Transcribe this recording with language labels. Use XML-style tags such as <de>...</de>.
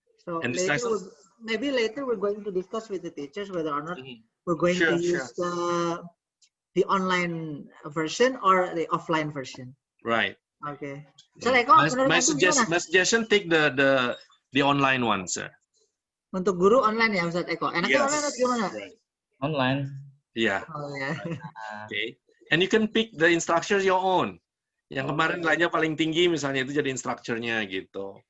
<en>So and maybe later we're going to discuss with the teachers whether or not we're going to use the online version or the offline version. Right. Okay. So my suggestion, take the online one, sir.</en> <id>Untuk guru online ya, Ustaz Eko. Enaknya online atau gimana?</id> <en>Online. Yeah.</en> <id>Oh ya.</id> <en>Okay. And you can pick the instructor your own.</en> <id>Yang kemarin nilainya paling tinggi misalnya itu jadi instructor-nya gitu.</id>